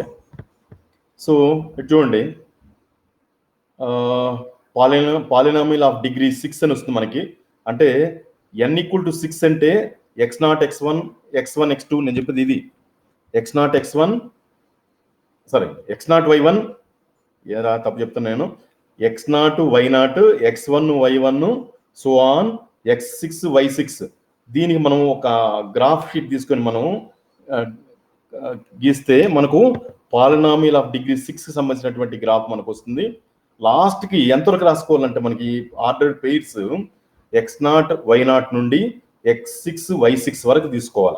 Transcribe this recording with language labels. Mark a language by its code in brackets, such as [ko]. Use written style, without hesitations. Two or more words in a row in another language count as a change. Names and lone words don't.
[te] సో చూడండి, [en] polynomial of degree 6 [te] అని వస్తుంది మనకి. అంటే n [en] equal to [te] 6 అంటే x0 x1 x2, నేను చెప్పేది ఇది x0 y1, ఏరా తప్పు చెప్తాను నేను, [en] x0 y0 x1 y1 so on x6 y6. [te] దీనికి మనం ఒక [en] graph sheet [te] తీసుకొని మనం గీస్తే మనకు [en] polynomial of degree 6 [te] సంబంధించినటువంటి గ్రాఫ్ మనకు వస్తుంది. లాస్ట్కి ఎంతవరకు రాసుకోవాలంటే మనకి [en] order pairs [te] x0 y0 నుండి x6 y6 వరకు తీసుకోవాలి.